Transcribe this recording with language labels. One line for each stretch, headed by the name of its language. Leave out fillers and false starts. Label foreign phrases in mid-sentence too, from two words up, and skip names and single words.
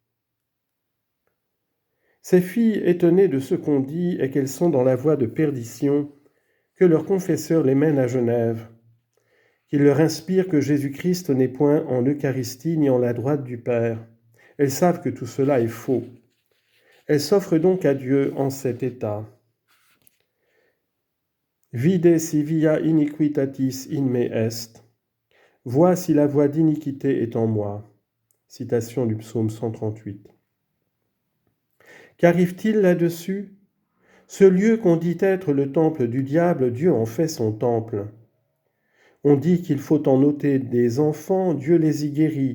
French: Ces filles, étonnées de ce qu'on dit et qu'elles sont dans la voie de perdition, que leur confesseur les mène à Genève, qu'il leur inspire que Jésus-Christ n'est point en Eucharistie ni en la droite du Père. Elles savent que tout cela est faux. Elles s'offrent donc à Dieu en cet état.
Latin: Vide si via iniquitatis in me est.
French: Vois si la voie d'iniquité est en moi. Citation du psaume 138. Qu'arrive-t-il là-dessus ? Ce lieu qu'on dit être le temple du diable, Dieu en fait son temple. On dit qu'il faut en ôter des enfants, Dieu les y guérit.